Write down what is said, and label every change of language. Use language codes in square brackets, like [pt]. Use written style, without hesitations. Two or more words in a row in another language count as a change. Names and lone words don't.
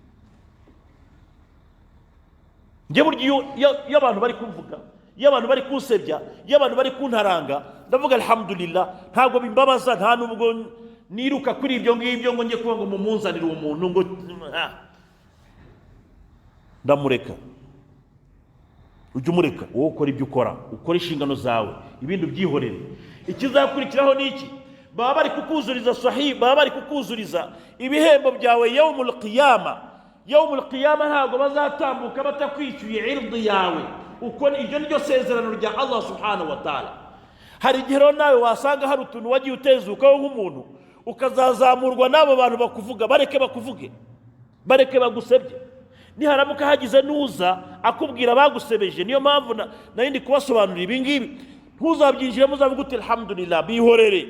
[rw] Nge buryo iyo abantu bari kumvuga, iyo abantu bari kunsebya, iyo abantu bari kuntaranga, ndavuga alhamdulillah, ntabwo bimbabaza, nta nubwo niruka kuri ibyo ngibyo ngo njye kuba ngo mumunzanire uwo muntu ngo ndamureka. Ujye umureka, wowe ukora ibyo ukora inshingano zawe, ibindi byihorere. Ikizakurikiraho ni iki? Baba bari kukuzuriza sahih, baba bari kukuzuriza ibihembo byawe [ar] يوم القيامة. يوم القيامة [rw] ntabwo bazatambuka batakwishyuye irdi yawe. Uko iryo niryo sezerano rya Allah [ar] سبحانه وتعالى. [rw] Hari igihe rero nawe wasanga hari utuntu wagiye utezukaho nk'umuntu, ukazazamurwa n'abo bantu bakuvuga, bareke bakuvuge, bareke bagusebye. Niharamuka hagize nuza akubwira bagusebeje, niyo mpamvu nayindi kubasobanurira ibi ngibi, ntuzabyinjiramo uzavuga uti alhamdulillah, bihorere.